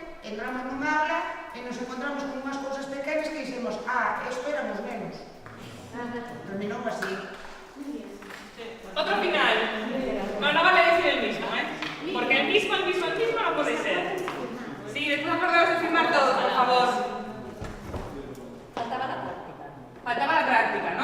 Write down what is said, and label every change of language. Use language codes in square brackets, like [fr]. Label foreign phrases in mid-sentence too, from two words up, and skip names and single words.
[gl] entramos nun aula e nos encontramos con unhas cousas pequenas que dixemos, isto éramos menos. Terminou así. [es] Otro final. No, no vale decir el mismo, ¿eh? Porque el mismo no puede ser. Sí, después acordaos de firmar todo, por favor. Faltaba la práctica. Faltaba la práctica, ¿no?